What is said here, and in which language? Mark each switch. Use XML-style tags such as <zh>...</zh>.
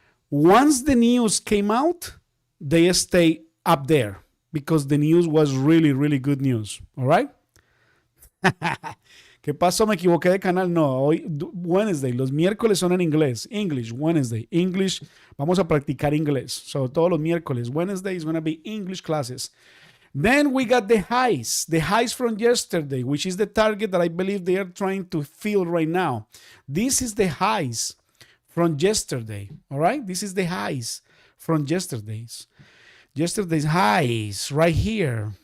<en>Once the news came out, they stay up there because the news was really, really good news. All right?</en> <es>¿Qué pasó? Me equivoqué de canal. No, hoy Wednesday. Los miércoles son en inglés.</es> <en>English, Wednesday. English.</en> <es>Vamos a practicar inglés. So todos los miércoles.</es> <en>Wednesday is going to be English classes. Then we got the highs. The highs from yesterday, which is the target that I believe they are trying to fill right now. This is the highs from yesterday. All right? This is the highs from yesterday's highs right here.</en>